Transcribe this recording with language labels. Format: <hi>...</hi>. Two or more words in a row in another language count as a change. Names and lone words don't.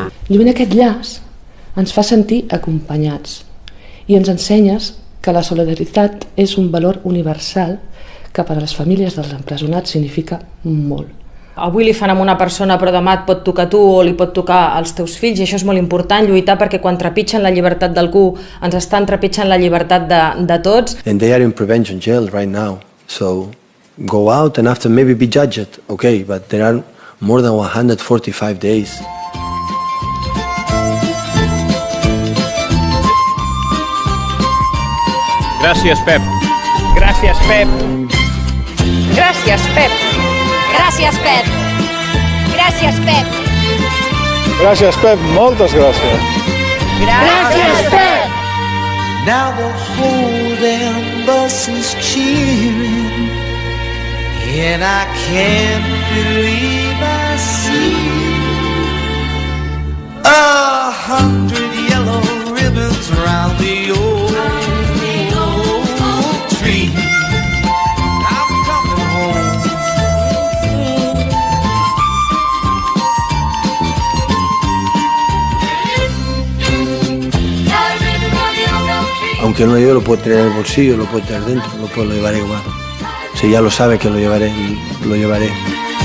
<ca>Lluint aquest llaç ens fa sentir acompanyats i ens ensenyes que la solidaritat és un valor universal que per a les famílies dels empresonats significa molt. Avui li fan a una persona però demà et pot tocar a tu o li pot tocar als teus fills, i això és molt important, lluitar perquè quan trepitgen la llibertat d'algú ens estan trepitjant la llibertat de tots.</ca> <en>And they are in prevention jail right now, so go out and after maybe be judged, okay, but there are more than 145 days.</en> <ca>Gràcies, Pep. Gràcies, Pep. Gràcies, Pep. Gràcies, Pep. Gràcies, Pep. Gràcies, Pep. Moltes gràcies. Gràcies, Pep.</ca> <en>Now the whole damn bus is cheering, and I can't believe I see 100 yellow ribbons around the old tree. I'm coming home.</en> <es>Aunque no yo lo puedo tener en el bolsillo, lo puedo tener dentro, lo llevaré igual. Si ya lo sabe que lo llevaré, lo llevaré.</es>